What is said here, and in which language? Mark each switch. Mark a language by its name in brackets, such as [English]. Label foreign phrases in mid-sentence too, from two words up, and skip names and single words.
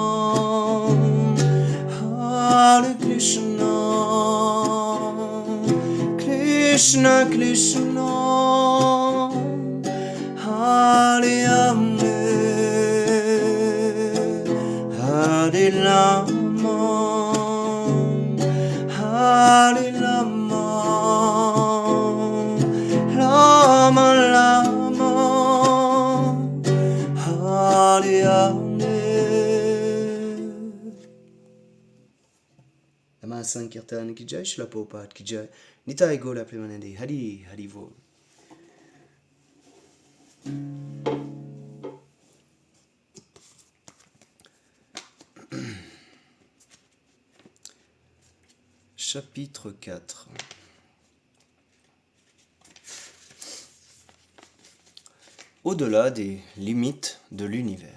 [Sanskrit] Hare Krishna, Krishna Krishna, Hare Hare, Hare Rama, Hare Rama, Rama Rama, Hare Hare. Nama Sankirtan ki jai, Shila Prabhupada ki jai, Nitai Gaura Premanande, Hari Hari Vol. [French] Chapitre 4. Au-delà des limites de l'univers.